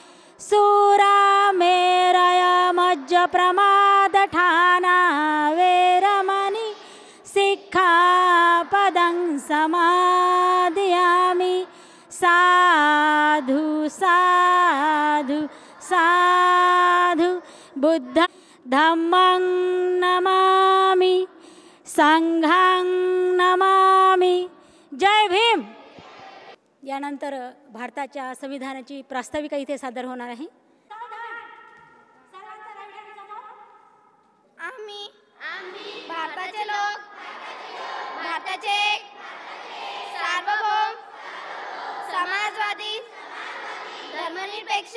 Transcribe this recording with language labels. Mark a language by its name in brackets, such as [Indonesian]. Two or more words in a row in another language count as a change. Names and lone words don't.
[Pali] सूरामेरय मज्जप्रमादठाना वैरमणि सिक्खापदं समादयामि साधु साधु साधु बुद्ध धम्मं नमामि संघं नमामि. [Marathi] जय भीम. यानंतर भारताच्या संविधानाची प्रास्ताविका इथे सादर होणार आहे. आम्ही भारताचे लोक भारताचे सार्वभौम समाजवादी धर्मनिरपेक्ष